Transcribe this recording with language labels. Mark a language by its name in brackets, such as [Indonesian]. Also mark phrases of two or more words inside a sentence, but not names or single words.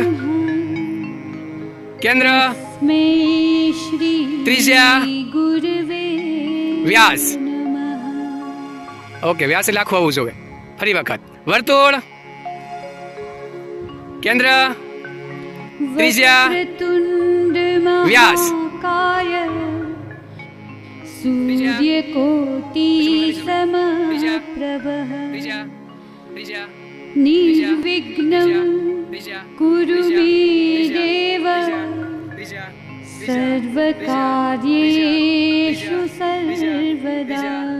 [Gujarati] કેન્દ્ર. ત્રિજ્યા. વ્યાસ. ઓકે. વ્યાસ એટલે આખું આવવું જોઈએ. ફરી વખત વર્તુળ. કેન્દ્ર. ત્રિજ્યા. વ્યાસ. [Sanskrit] सूर्यकोटि समप्रभः निर्विघ्नं कुरु मे देव सर्वकार्येषु सर्वदा